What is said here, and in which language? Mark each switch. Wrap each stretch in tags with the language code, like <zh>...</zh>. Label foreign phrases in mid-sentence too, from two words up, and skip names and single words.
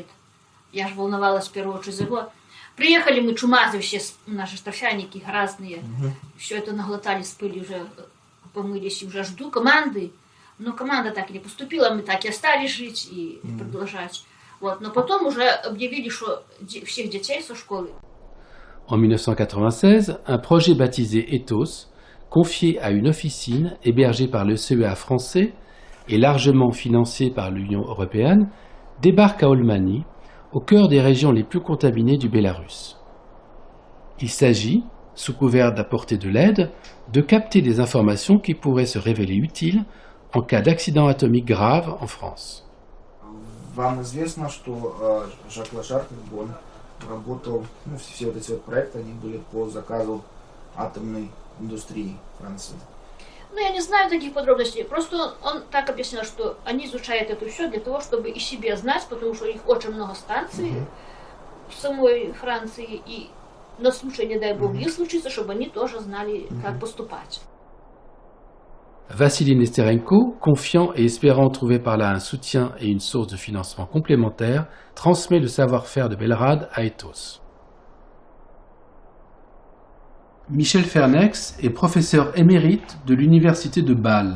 <ru>Я же волновалась в первую очередь за его. Приехали мы чумазы все, наши торфяники разные. Все это наглотали с пыли, уже помылись, и уже жду команды. Но команда так и не поступила, мы так и остались жить и продолжать. Вот. Но потом уже объявили, что всех детей со школы.</ru> <fr>En 1996, un projet baptisé Ethos, confié à une officine hébergée par le CEA français et largement financé par l'Union européenne, débarque à Olmani, au cœur des régions les plus contaminées du Bélarus. Il s'agit, sous couvert d'apporter de l'aide, de capter des informations qui pourraient se révéler utiles en cas d'accident atomique grave en France.</fr> <ru>Вам известно, что Жак Лашар, он работал, все вот эти вот проекты, они были по заказу атомной индустрии Франции. Ну, я не знаю таких подробностей. Просто он так объяснял, что они изучают это все для того, чтобы и себе знать, потому что у них очень много станций в самой Франции, и на случай, не дай бог, их случится, чтобы они тоже знали, как поступать.</ru> <fr>Vassili Nesterenko, confiant et espérant trouver par là un soutien et une source de financement complémentaire, transmet le savoir-faire de Belrad à Ethos. Michel Fernex est professeur émérite de l'université de Bâle.</fr>